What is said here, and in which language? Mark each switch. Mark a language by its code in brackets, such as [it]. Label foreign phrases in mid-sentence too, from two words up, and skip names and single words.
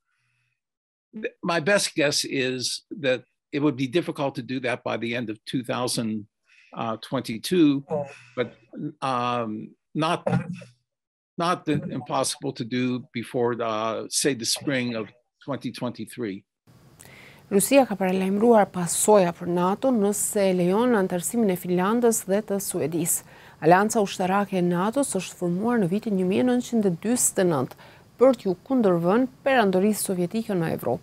[en] My best guess is that it would be difficult to do that by the end of 2022, but not impossible to do before, say, the spring of 2023. [sq] Rusia ka paralajmëruar pasoja për NATO nëse lejon anëtarësimin e Finlandës dhe të Suedisë. Aleanca ushtarake e NATO-s është formuar në vitin 1949 për t'ju kundërvënë perandorisë sovjetike në Evropë.